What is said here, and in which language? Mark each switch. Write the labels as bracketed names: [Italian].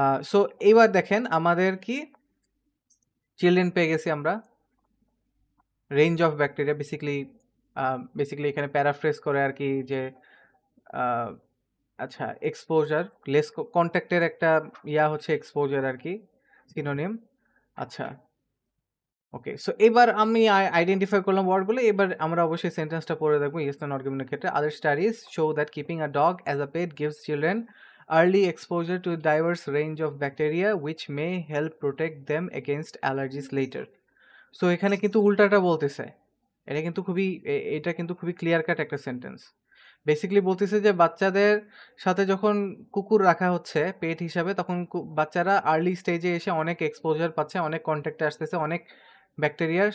[Bangla] So এইবার দেখেন আমাদের কি চিলড্রেন পেয়ে গেছি আমরা, রেঞ্জ অফ ব্যাকটেরিয়া বেসিক্যালি এখানে প্যারাফ্রেজ করে আর কি, যে আহ, আচ্ছা এক্সপোজার লেস কন্ট্যাক্টের একটা ইয়া হচ্ছে এক্সপোজার আর কি, সিনোনিম। আচ্ছা ওকে, সো এবার আমি আইডেন্টিফাই করলাম ওয়ার্ডগুলো, এবার আমরা অবশ্যই সেন্টেন্সটা পড়ে দেখবো ইয়েস না নট গিভেনের ক্ষেত্রে। [English] Other studies show that keeping a dog as a pet gives children early exposure to diverse range of bacteria which may help protect them against allergies later. [Bangla] So এখানে কিন্তু উল্টাটা বলতেছে, এটা কিন্তু খুবই ক্লিয়ার কাট একটা sentence. Basically বলতেছে যে বাচ্চাদের সাথে যখন কুকুর রাখা হচ্ছে পেট হিসাবে, তখন বাচ্চারা আর্লি স্টেজে এসে অনেক এক্সপোজার পাচ্ছে, অনেক কন্ট্যাক্টে আসতেছে অনেক ব্যাকটেরিয়ার।